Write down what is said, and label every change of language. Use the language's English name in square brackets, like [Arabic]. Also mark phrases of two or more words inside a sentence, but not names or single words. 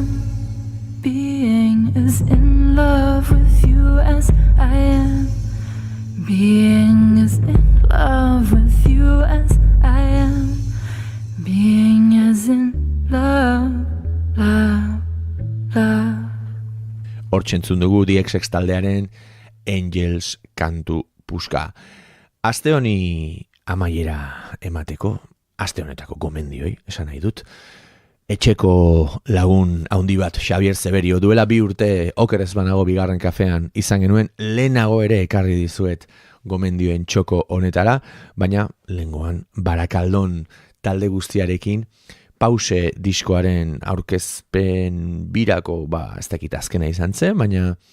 [English] Being as in love with you as I am. Being as in love with you as I am. Being as in love, love, love. [Basque] Hortxentzun dugu The XX taldearen Angels kantu puska. Aste honi amaiera emateko, aste honetako gomendioi, esan nahi dut. etxeko lagun handi bat, Xabier Zeberio, duela 2 urte okerez banago bigarren kafean izan genuen, lehenago ere ekarri dizuet gomendioen txoko honetara, baina lehengoan Barakaldon talde guztiarekin Pause diskoaren aurkezpen birako, ez dakit azkena izan zen, baina